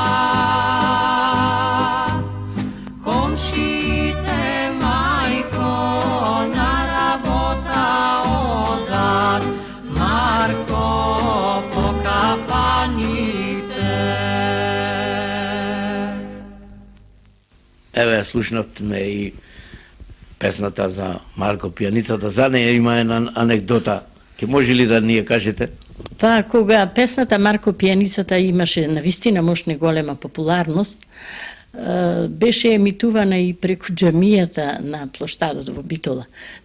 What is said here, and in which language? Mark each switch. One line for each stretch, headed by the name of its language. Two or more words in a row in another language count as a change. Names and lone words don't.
Macedonian: Комшите мајко, на работа одат, Марко по кафаните. Еве, слушнавме и песната за Марко пијаницата. За неја има една анекдота. Ке може ли да ни ја кажете? Па, кога песната Марко пијаницата имаше навистина мощна голема популарност, беше емитувана и преку џамијата на плоштадот во Битола.